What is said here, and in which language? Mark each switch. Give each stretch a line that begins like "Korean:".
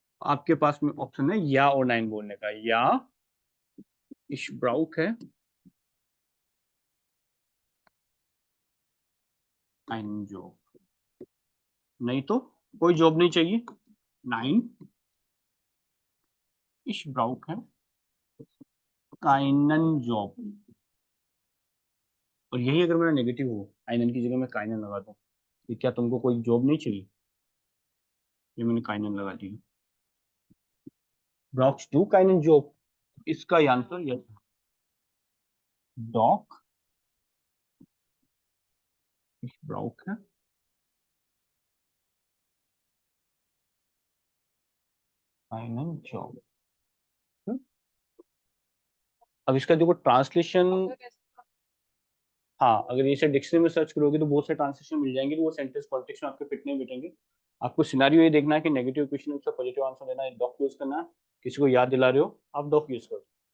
Hindi: आपके पास में ऑप्शन है या और नाइन बोलने का, या
German: ich brauche einen Job,
Hindi: नहीं तो कोई जॉब नहीं चाहिए, nine
German: ich brauche keinen Job।
Hindi: और यही अगर मेरा नेगेटिव हो, einen की जगह मैं keinen लगा दूं, कि क्या तुमको कोई जॉब नहीं चाहिए, ये मैंने keinen लगा दी।
German: brauchst du keinen Job,
Hindi: इसका answer yes,
German: doch ich brauche einen Job।
Hindi: अब इसका देखो ट्रांसलेशन, हाँ अगर इसे डिक्शनरी में सर्च करोगे तो बहुत से ट्रांसलेशन मिल जाएंगे, तो वो सेंटेंस कॉन्टेक्स्ट में आपके फिट नहीं बैठेंगे। आपको सिनेरियो ये देखना है कि नेगेटिव क्वेश्चन उसका पॉजिटिव आंसर देना है, डॉक यूज करना है, किसी को याद दिला रहे हो आप डॉक यूज करो।